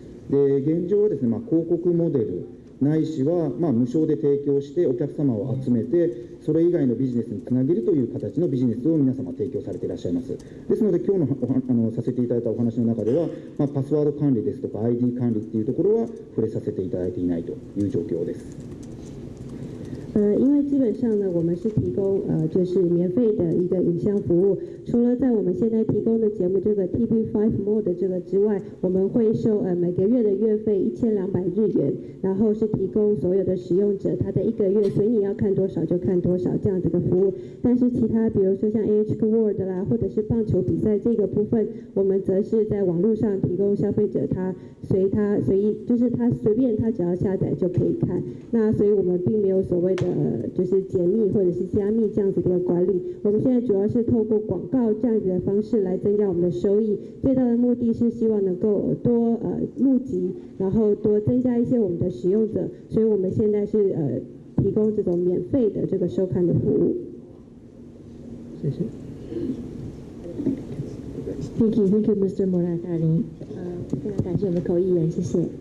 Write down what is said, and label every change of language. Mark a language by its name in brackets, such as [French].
[Japanese] で、現状はですね、広告モデルないしは無償で提供してお客様を集めて、それ以外のビジネスにつなげるという形のビジネスを皆様提供されていらっしゃいます。ですので今日のさせていただいたお話の中では、パスワード管理ですとか ID 管理っていうところは触れさせていただいていないという状況です。 [Chinese] 因为基本上呢，我们是提供就是免费的一个影像服务。除了在我们现在提供的节目这个 TB5 Mode 这个之外，我们会收每个月的月费1200日元，然后是提供所有的使用者他的1个月随你要看多少就看多少这样子的服务。但是其他比如说像 NHK World 啦，或者是棒球比赛这个部分，我们则是在网络上提供消费者他随意就是他随便他只要下载就可以看。那所以我们并没有所谓的的就是解密或者是加密这样子的一个管理。我们现在主要是透过广告这样子的方式来增加我们的收益，最大的目的是希望能够多募集，然后多增加一些我们的使用者，所以我们现在是提供这种免费的这个收看的服务。谢谢。 [English] Thank you, Mr. Moratari。 [Chinese] 非常感谢我们的口译员，谢谢。